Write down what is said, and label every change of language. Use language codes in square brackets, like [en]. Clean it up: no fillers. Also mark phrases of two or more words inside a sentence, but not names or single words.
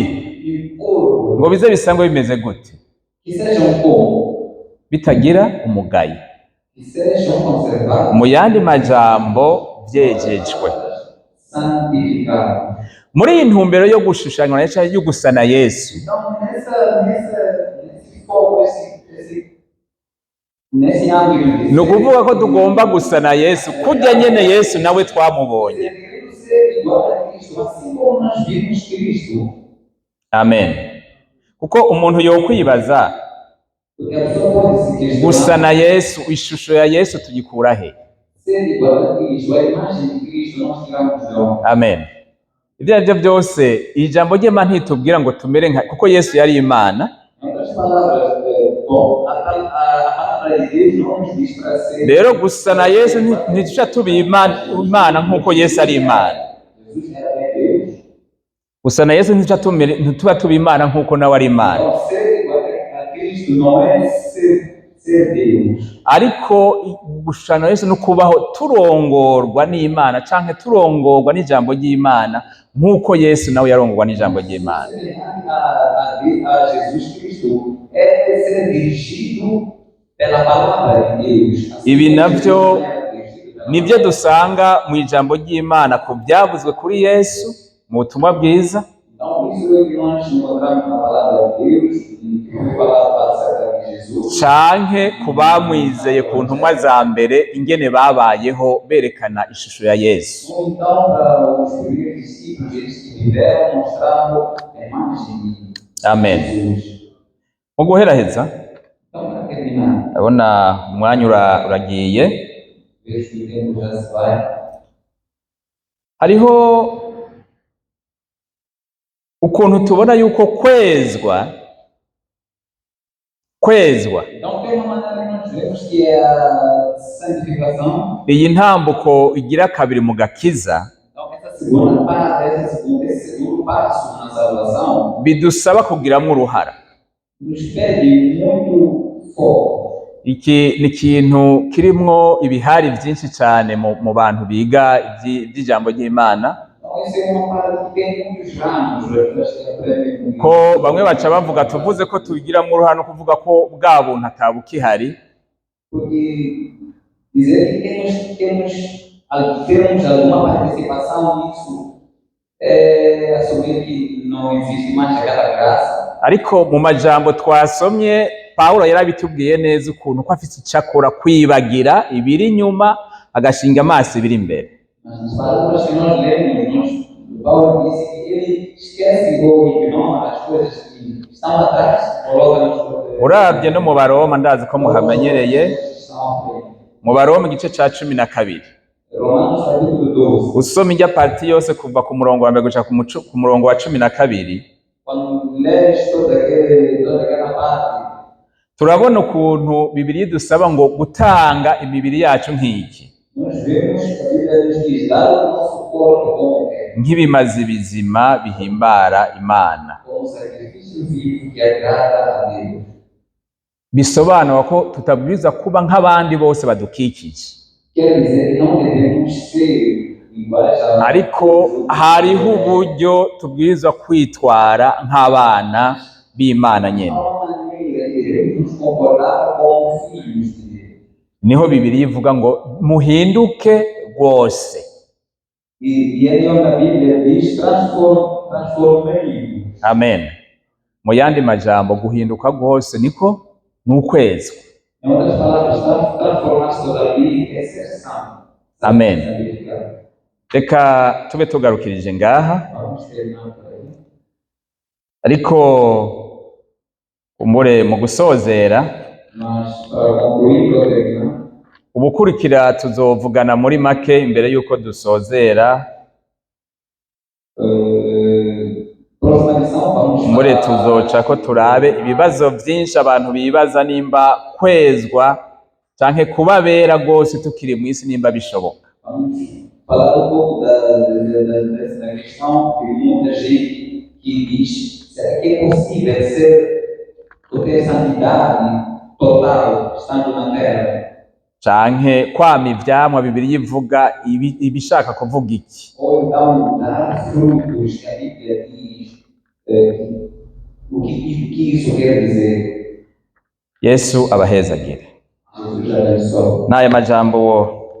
[pt] e corpo, [rn] ngo bize bisangwe bimeze gute? [pt] que sejam como, [rn] Bitagira umugayo. [pt] que sejam conservados, [rn] Mu yandi majambo vyejejwe. [pt] santificados. [rn] Muri iyi ntumbero yo gushushanya cyangwa yo gusana Yesu, [pt] Então, nesse foco, nesse âmbito, [rn] ni ukuvuga ko tugomba gusana Yesu kurya nyene Yesu nawe twamubonye. [pt] devemos ser igual a Cristo, assim como nós vimos Cristo. [rn] Amen. Kuko umuntu yokwibaza [pt] Porque a pessoa pode se questionar, [rn] gusana Yesu, ishusho ya Yesu tugikura he? [pt] ser igual a Cristo, a imagem de Cristo, nós tiramos de onde? Amen. [rn] Ibyo aribyo byose ijambo ry'Imana ntitubwira ngo tumere nka, kuko Yesu yari Imana. [pt] Em outras palavras, bom, a palavra de Deus não nos diz para ser. [rn] Rero gusana Yesu ntituca tuba Imana nk'uko Yesu ari Imana. [pt] Jesus era bem Deus. [rn] Gusana Yesu ntituba tuba Imana nk'uko nawe ari Imana. [pt] Então, ser igual a Cristo não é ser Deus. [rn] Ariko gushana Yesu no kubaho turongorwa n'Imana canke turongorwa n'ijambo ry'Imana nk'uko Yesu nawe yarongorwa n'ijambo ry'Imana. [pt] Semelhante a Jesus Cristo é ser dirigido pela palavra de Deus. Assim [rn] Ibi [pt] como [rn] navyo [pt] Jesus era dirigido pela [rn] nibyo dusanga mu ijambo ry'Imana ku byavuzwe kuri Yesu mu butumwa bwiza, [pt] Então, isso é que nós encontramos na palavra de Deus, e que foi falado acerca de Jesus. [rn] canke ku bamwizeye ku ntumwa za mbere ingene babayeho berekana ishusho ya Yesu. [pt] Ou então, para os primeiros discípulos, eles que viveram mostrando a imagem de Amen. Jesus. [rn] Mu guheraheza [pt] Então, para terminar, [rn] ndabona umwanya uragiye. [pt] vejo que o tempo já se vai. [rn] Hariho ukuntu tubona yuko kwezwa [pt] Então, tem uma maneira que nós vemos que é a santificação. [rn] iyi ntambuko igira kabiri mu gakiza [pt] Então, essa segunda parte, esse segundo passo na salvação, [rn] bidusaba kugiramwo uruhara. [pt] nos pede muito foco. [rn] Iki ni ikintu kirimwo ibihari byinshi cyane mu bantu biga iby'ijambo ry'Imana. [pt] Então, Então, isso é uma parada que tem muitos ramos, as pessoas que aprendem com [rn] ko [pt] isso. [rn] bamwe baca bavuga tuvuze ko tubigiramo uruhare no kuvuga ko bwa buntu atabukihari, [pt] Porque dizer que temos alguma participação nisso é assumir que não existe mais aquela graça. [rn] ariko mu majambo twasomye Pawulo yarabitubwiye neza ukuntu ko afite icyo akora kwibagira ibiri inyuma agashinga amaso ibiri imbere. [pt] Mas nas palavras que nós lemos, Paulo disse que ele esquece ou ignora as coisas que estão atrás, coloca nas coisas [rn] Urabye no mu Baroma ndazi ko muhamenyereye, [pt] que estão à frente. [rn] mu Baroma igice ca 12 [pt] Romanos capítulo 12. [rn] usoma ijya parti yose kuva ku murongo wa mbere gushika ku murongo wa 12, [pt] Quando lês toda aquela parte, [rn] turabona ukuntu Bibiliya idusaba ngo gutanga imibiri yacu nk'iki, [pt] nós vemos que a Bíblia nos diz: dar o nosso corpo como [rn] nk'ibimazi bizima bihimbara Imana. [pt] como sacrifício vivo que agrada a Deus. [rn] Bisobanura ko tutabwirizwa kuba nk'abandi bose badukikije, [pt] Quer dizer que não devemos ser iguais a [rn] ariko hariho uburyo tubwirizwa kwitwara nk'abana b'Imana nyene. [pt] Há uma maneira que devemos nos comportar como filhos de Deus. [rn] Niho Bibiliya ivuga ngo muhinduke rwose. [pt] E aí onde a Bíblia diz: transformei. Amen. [rn] Mu yandi majambo guhinduka rwose niko ni ukwezwa. [pt] Em outras palavras, transformar-se todavia é ser santo. Amen. Santificado. [rn] Reka tube tugarukirije ngaha, [pt] Vamos terminar por aí. [rn] ariko umure mu gusozera [pt] Mas, para concluir, para terminar, [rn] ubukurikira tuzovugana muri make imbere y'uko dusozera. [pt] próxima lição vamos [rn] Umure tuzoca ko turabe ibibazo byinshi abantu bibaza nimba kwezwa canke kuba bera rwose tukiri mu isi nimba bishoboka. [pt] vamos falar um pouco dessa questão que muita gente que diz: será que é possível ou ter santidade total estando na terra? [rn] Canke kwama ivyamwa Bibiliya ivuga ibishaka kuvuga iki? [pt] Ou então dar frutos que a Bíblia diz, o que isso quer dizer? [rn] Yesu abahezagire. [pt] Jesus abençoe. [rn] N'aya majambo